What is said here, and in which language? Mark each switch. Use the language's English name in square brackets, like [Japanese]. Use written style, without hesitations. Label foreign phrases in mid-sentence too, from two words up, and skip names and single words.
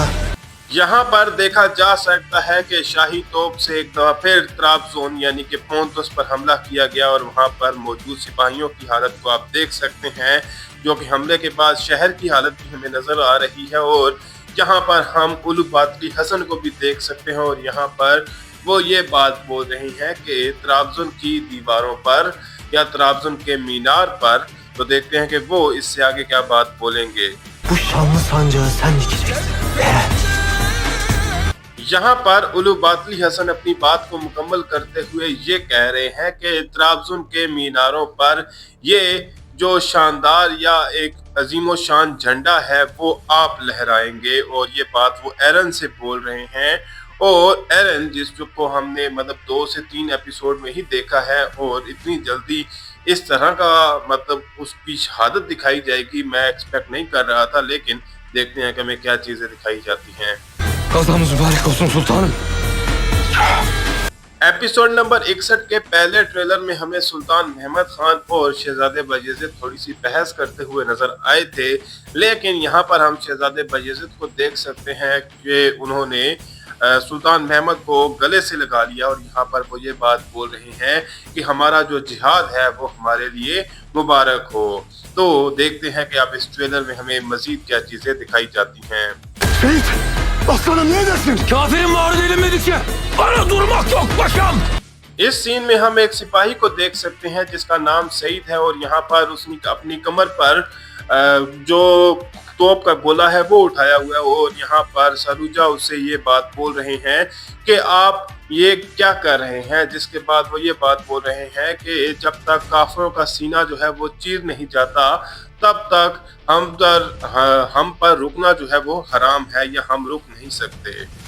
[Hindi] यहाँ पर देखा जा सकता है कि शाही तोप से एक दफा फिर त्राबजोन यानी कि पोंतुस पर हमला किया गया और वहाँ पर मौजूद सिपाहियों की हालत को आप देख सकते हैं, जो कि हमले के बाद शहर की हालत भी हमें नजर आ रही है। और यहाँ पर हम उलू बातली हसन को भी देख सकते हैं और यहाँ पर वो ये बात बोल रही हैं कि त्राबजोन की दीवारों पर या त्राबजोन के मीनार पर। तो देखते हैं कि वो इससे आगे क्या बात बोलेंगे। [Turkish] bu şanlı sancağı sen dikeceksin. [Hindi] यहाँ पर उलू बातली हसन अपनी बात को मुकम्मल करते हुए ये कह रहे हैं कि त्राबजुन के मीनारों पर ये जो शानदार या एक अजीमो शान झंडा है वो आप लहराएंगे। और ये बात वो एरन से बोल रहे हैं। और एरन जिसको हमने मतलब 2 से 3 एपिसोड में ही देखा है और इतनी जल्दी इस तरह का मतलब उसकी शहादत दिखाई जाएगी मैं एक्सपेक्ट नहीं कर रहा था। लेकिन देखते हैं कि हमें क्या चीजें दिखाई जाती हैं। [Turkish] Kazanız mübarek olsun sultanım. [Hindi] एपिसोड नंबर 61 के पहले ट्रेलर में हमें सुल्तान महमद खान और शहजादे बायजीद थोड़ी सी बहस करते हुए नजर आए थे। लेकिन यहाँ पर हम शहजादे बायजीद को देख सकते हैं कि उन्होंने सुल्तान महमद को गले से लगा लिया और यहाँ पर वो ये बात बोल रहे हैं कि हमारा जो जिहाद है वो हमारे लिए मुबारक हो। तो देखते हैं कि आप इस ट्रेलर में हमें मजीद क्या चीजें दिखाई जाती हैं। [Turkish] Seyit, aslanım ne dersin? Kafirin mağrur edilmedikçe bana durmak yok paşam. [Hindi] इस सीन में हम एक सिपाही को देख सकते हैं जिसका नाम सईद है और यहाँ पर उसने अपनी कमर पर जो तोप का गोला है वो उठाया हुआ है। और यहाँ पर सरूजा उससे ये बात बोल रहे हैं कि आप ये क्या कर रहे हैं, जिसके बाद वो ये बात बोल रहे हैं कि जब तक काफिरों का सीना जो है वो चीर नहीं जाता तब तक हम पर रुकना जो है वो हराम है या हम रुक नहीं सकते।